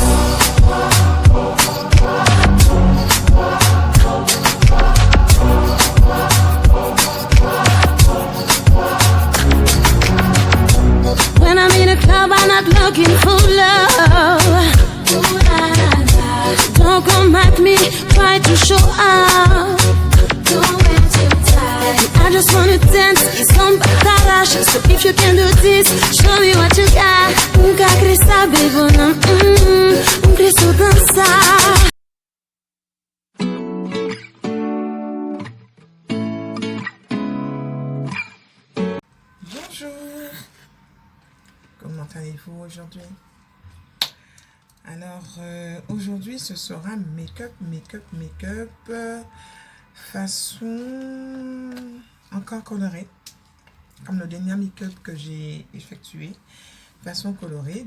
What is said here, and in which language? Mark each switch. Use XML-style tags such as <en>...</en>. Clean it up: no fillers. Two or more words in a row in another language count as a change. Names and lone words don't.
<en>When I'm in a club, I'm not looking for love. Don't come at me, try to show up. I just wanna dance, it's on batarache. So if you can do this, show me what you got.</en> <pt>Nunca queria saber, não, queria dançar.</pt> <fr>Bonjour, comment allez-vous aujourd'hui? Alors aujourd'hui ce sera make-up façon encore colorée, comme le dernier make-up que j'ai effectué, façon colorée.</fr>